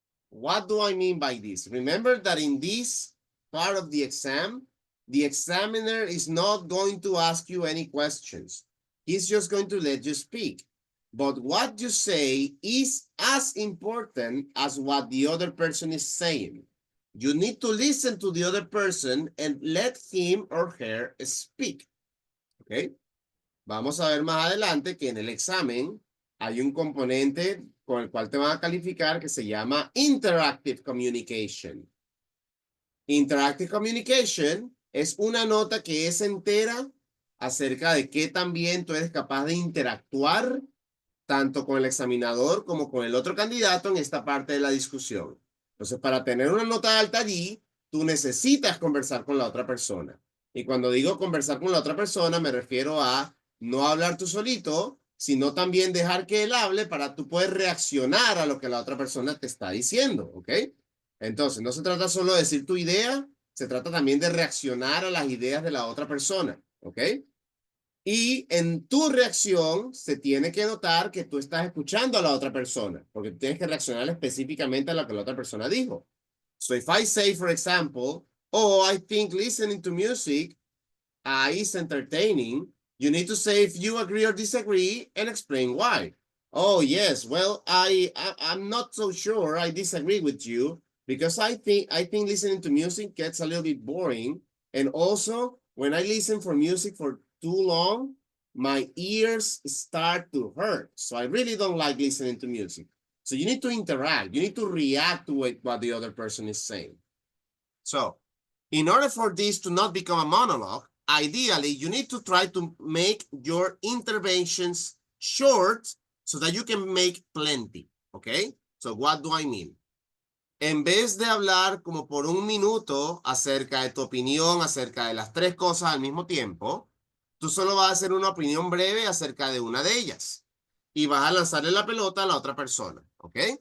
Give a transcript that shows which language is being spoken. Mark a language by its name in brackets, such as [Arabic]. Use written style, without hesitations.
[English] What do I mean by this? Remember that in this part of the exam, the examiner is not going to ask you any questions. He's just going to let you speak. But what you say is as important as what the other person is saying. You need to listen to the other person and let him or her speak. [Spanish] ¿Ok? Vamos a ver más adelante que en el examen hay un componente con el cual te van a calificar que se llama Interactive Communication. Interactive Communication es una nota que es entera acerca de qué también tú eres capaz de interactuar tanto con el examinador como con el otro candidato en esta parte de la discusión. Entonces, para tener una nota alta allí, tú necesitas conversar con la otra persona. Y cuando digo conversar con la otra persona, me refiero a no hablar tú solito, sino también dejar que él hable para tú poder reaccionar a lo que la otra persona te está diciendo, ¿ok? Entonces, no se trata solo de decir tu idea, se trata también de reaccionar a las ideas de la otra persona, ¿ok? Y en tu reacción se tiene que notar que tú estás escuchando a la otra persona, porque tienes que reaccionar específicamente a lo que la otra persona dijo. [English] So if I say, for example, oh, I think listening to music is entertaining, you need to say if you agree or disagree and explain why. Oh, yes, well, I'm not so sure. I disagree with you because I think listening to music gets a little bit boring. And also, when I listen for music for too long, my ears start to hurt. So I really don't like listening to music. So you need to interact. You need to react to what the other person is saying. So in order for this to not become a monologue, ideally, you need to try to make your interventions short so that you can make plenty. Okay? So what do I mean? [Spanish] En vez de hablar como por un minuto acerca de tu opinión, acerca de las tres cosas al mismo tiempo, tú solo vas a hacer una opinión breve acerca de una de ellas y vas a lanzarle la pelota a la otra persona, ¿ok?